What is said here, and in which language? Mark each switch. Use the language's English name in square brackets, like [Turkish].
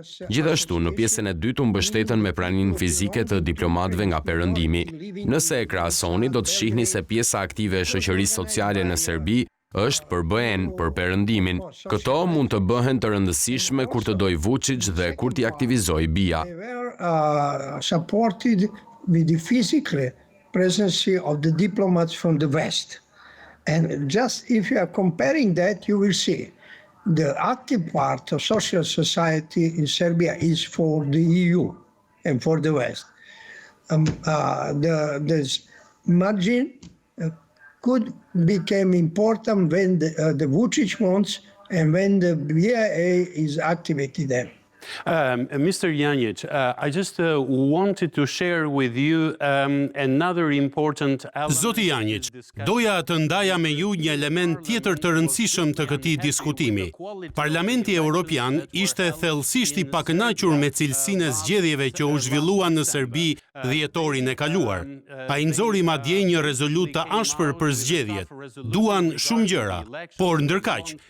[Albanian] Gjithashtu, në pjesën e dytë u mbështetën me praninë fizike të diplomatëve nga perëndimi. Nëse e krahasoni, do të shihni se pjesa aktive e shoqërisë sociale në Serbi është për BE-n, për perëndimin. Këto mund të bëhen të rëndësishme kur të dojë Vuçić dhe kur t'i aktivizojë BiA. [English] Supported with the physical presence of the diplomats from the West. And just if you are comparing that, you will see the active part of social society in Serbia is for the EU and for the West. The margin could become important when the Vuçić wants and when the BiA is activated there. Mr. Janjić, I just wanted to share with you another important element. [Albanian] Zoti Janjić, doja të ndaja me ju një element tjetër të rëndësishëm të këtij diskutimi. Parlamenti Evropian ishte thellësisht i pakënaqur me cilësinë e zgjedhjeve që u zhvilluan në Serbi dhjetorin e kaluar. Ai nxori madje një rezolutë të ashpër për zgjedhjet. Duan shumë gjëra, por ndërkaq,